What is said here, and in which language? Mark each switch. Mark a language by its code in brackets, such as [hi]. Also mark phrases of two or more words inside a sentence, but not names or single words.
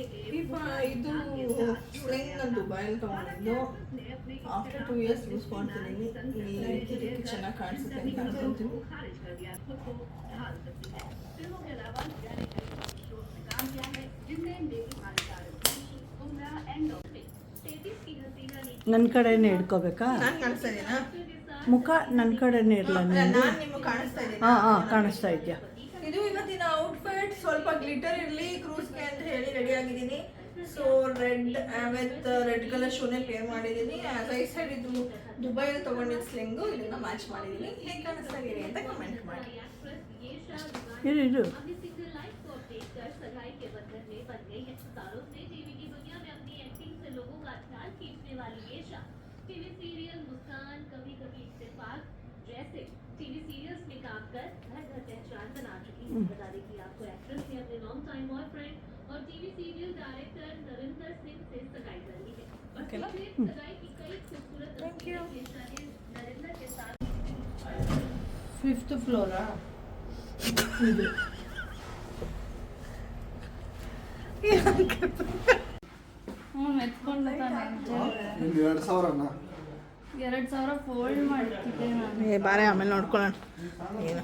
[kn] ಇದು ಸ್ಲಿಂಗ್ ನಾನು ದುಬೈಯಲ್ಲಿ ತೊಗೊಂಡಿದ್ದು. [en] After 2 years [kn] ಯೂಸ್ ಮಾಡ್ತಿದ್ದೀನಿ. ಇಲ್ಲಿ ಚೆನ್ನಾಗಿ ಕಾಣಿಸುತ್ತೆ ಅಂತ ಅನ್ಕೊಂತೀನಿ. [hi] खारिज कर दिया, खुद को ढाल सकती है। फिल्मों के अलावा जिया ने कई शोज में काम किया है, जिनमें मेरी भागीदार उम्रा एंड ऑफ 33 की हसीना ने [kn] ನನ್ನ ಕಡೆನೇ ಹಿಡ್ಕೋಬೇಕಾ? ನಾನು ಕಾಣಿಸ್ತಾ ಇದೀನಾ? ಮುಖ ನನ್ನ ಕಡೆನೇ ಇರಲ್ಲ ನಿಂದು? ನಾನು ನಿಮಗೆ ಕಾಣಿಸ್ತಾ ಇದ್ದೀನಿ. ಹಾಂ ಕಾಣಿಸ್ತಾ ಇದೆಯಾ? ಇದು ಇವತ್ತಿನ ಔಟ್ಫಿಟ್. ಸ್ವಲ್ಪ ಗ್ಲಿಟರ್ ಇರಲಿ ಕ್ರೂಸ್ಗೆ ಅಂತ ಹೇಳಿ ರೆಡಿ ಆಗಿದ್ದೀನಿ. [en] So red with red colour [kn] ಶೂನೇ ಪೇರ್ ಮಾಡಿದ್ದೀನಿ. [en] As I said [kn] ಇದು ದುಬೈಯಲ್ಲಿ ತೊಗೊಂಡಿದ್ದ ಸ್ಲಿಂಗು, ಇದನ್ನ ಮ್ಯಾಚ್ ಮಾಡಿದ್ದೀನಿ. ಹೇಗೆ ಕಾಣಿಸ್ತಾ ಇದೀನಿ ಅಂತ ಕಮೆಂಟ್ ಮಾಡಿ. ಇರು [hi] अपनी [en] single life [hi] को अपडेट कर सगाई के बंधन में बन गई है। सालों से टीवी की दुनिया में अपनी एक्टिंग से लोगों का ध्यान खींचने वाली येशा [en] TV serial [hi] मुस्कान, कभी कभी इत्तेफाक जैसे [en] TV serials [hi] में काम कर घर घर पहचान बना चुकी है। बता दें कि आपको एक्ट्रेस ने अपने [en] long time boyfriend [hi] और [en] TV serial director [hi] नरेंद्र सिंह से सगाई कर ली है। और [en] Okay, ना? [hi] पिछले सगाई की कई खूबसूरत [en] Thank you. [hi] तस्वीरें येशा ने नरेंद्र के साथ [kn] 5th ಫ್ಲೋರಾ? ಇದು ಎತ್ಕೊಂಡು ತಾನೆ ಒಂದು 2000 ಅಣ್ಣ. 2,000 ಫೋಲ್ಡ್ ಮಾಡ್ತಿದ್ದೆ ನಾನು. ಬಾರೆ ಆಮೇಲೆ ನೋಡ್ಕೊಳ್ಳೋಣ. ಏನು